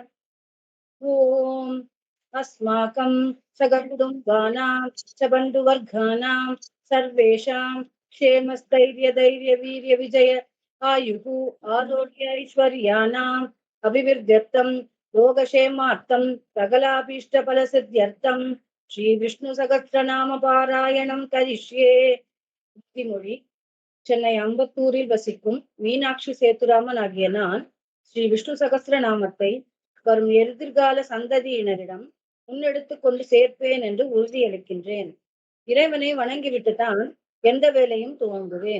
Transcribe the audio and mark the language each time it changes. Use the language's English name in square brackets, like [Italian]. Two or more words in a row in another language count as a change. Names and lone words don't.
[Sanskrit] ओम अस्माकं सगकुटुम्बानां च बन्धुवर्गाणां सर्वेषां क्षेमस्थैर्यधैर्यवीर्यविजय आयुः आरोग्य ऐश्वर्याणाम् अभिवृद्ध्यर्थं योगक्षेमार्थं सकलाभीष्टफलसिद्ध्यर्थं श्रीविष्णुसहस्रनाम पारायणं करिष्ये। [Tamil] மொழி சென்னை அம்பத்தூரில் வசிக்கும் மீனாட்சி சேத்துராமன் ஆகிய நான் ஸ்ரீ விஷ்ணு சகஸ்ரநாமத்தை வரும் எதிர்கால சந்ததியினரிடம் முன்னெடுத்துக் கொண்டு சேர்ப்பேன் என்று உறுதியளிக்கின்றேன். இறைவனை வணங்கிவிட்டுத்தான் எந்த வேலையும் துவங்குவேன்.